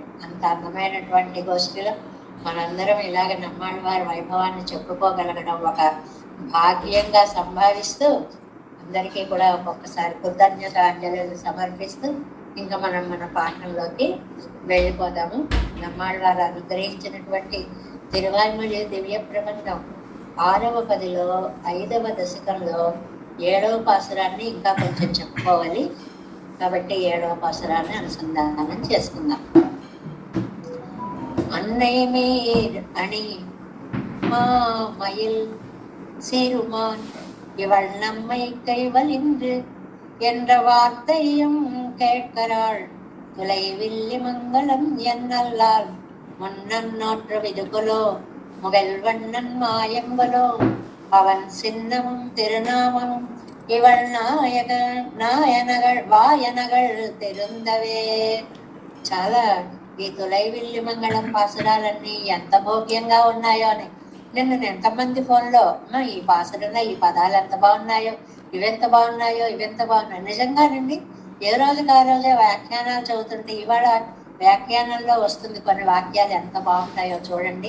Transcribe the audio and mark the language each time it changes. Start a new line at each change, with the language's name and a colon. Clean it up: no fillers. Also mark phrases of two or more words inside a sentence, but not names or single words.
Telugu: అంత అందమైనటువంటి గోష్ఠిలో మనందరం ఇలాగ నమ్మాళ్ళ వారి వైభవాన్ని చెప్పుకోగలగడం ఒక భాగ్యంగా సంభావిస్తూ అందరికీ కూడా ఒక్కొక్కసారి కృతజ్ఞతాంజలిని సమర్పిస్తూ ఇంకా మనం మన పాఠంలోకి వెళ్ళిపోదాము. నమ్మాళ్ళ వారు అనుగ్రహించినటువంటి తిరువాయ్మొഴി దివ్య ప్రబంధం 6వ పదిలో 5వ దశకంలో 7వ పాసురాన్ని ఇంకా కొంచెం చెప్పుకోవాలి. కాబట్టి 7వ పాసురాన్ని అనుసంధానం చేసుకుందాం.
Tamil: அன்னைமேர் அணி மாமயில் சிறுமான் இவள் நம்மை கைவலின்று என்ற வார்த்தையும் கேட்கிறாள். துளைவில்லி மங்களம் என்னல்லால் முன்னம் நோற்ற விதுகுலோ முகல் வண்ணன் மாயம்பலோ அவன் சின்னமும் திருநாமமும் இவள் வாயனகள் திருந்தவே.
Telugu: చాలా ఈ తులైవిల్లి మంగళం పాసురాలన్నీ ఎంత భోగ్యంగా ఉన్నాయో అని నిన్న ఎంతమంది ఫోన్లో అమ్మా ఈ పాసురున్న ఈ పదాలు ఎంత బాగున్నాయో, ఇవెంత బాగున్నాయో. నిజంగానండి. ఏ రోజుకి ఆ రోజే వ్యాఖ్యానాలు చదువుతుంటే ఇవాళ వ్యాఖ్యానంలో వస్తుంది కొన్ని వాక్యాలు ఎంత బాగుంటాయో చూడండి.